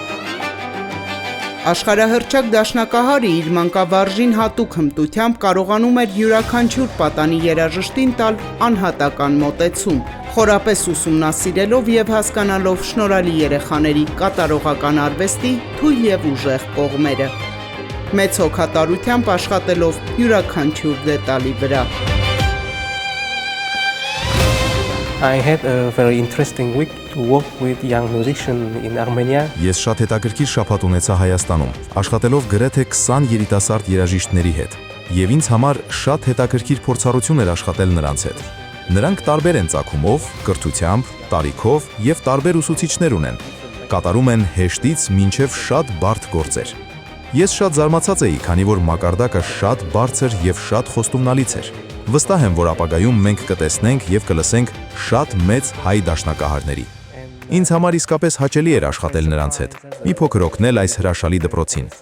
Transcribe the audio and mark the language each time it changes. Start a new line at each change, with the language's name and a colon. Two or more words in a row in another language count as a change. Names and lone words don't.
Armenian: Աշխարհահռչակ դաշնակահարը իր մանկավարժին հատուկ հմտությամբ կարողանում էր յուրաքանչյուր պատանի երաժշտին տալ անհատական մոտեցում, խորապես ուսումնասիրելով եւ հասկանալով շնորհալի երեխաների կատարողական արվեստի թույլ եւ ուժեղ կողմերը, մեծ հոգատարությամբ աշխատելով յուրաքանչյուր դետալի վրա։
English: I had a very interesting week to work with young musicians in Armenia.
Armenian: Ես շատ հետաքրքիր շաբաթ ունեցա Հայաստանում, աշխատելով գրեթե 20 երիտասարդ երաժիշտների հետ, եւ ինձ համար շատ հետաքրքիր փորձառություն էր աշխատել նրանց հետ։ Նրանք տարբեր են ծագումով, կրթությամբ, տարիքով եւ տարբեր ուսուցիչներ ունեն։ Կատարում են հեշտից մինչեւ շատ բարդ գործեր։ Ես շատ զարմացած էի, քանի որ մակարդակը շատ բարձր եւ շատ խոստումնալից էր։ Վստահ եմ, որ ապագայում մենք կտեսնենք եւ կլսենք շատ մեծ հայ դաշնակահարների։ Ինձ համար իսկապես հաճելի էր աշխատել նրանց հետ, մի փոքր օգնել այս հրաշալի դպրոցին։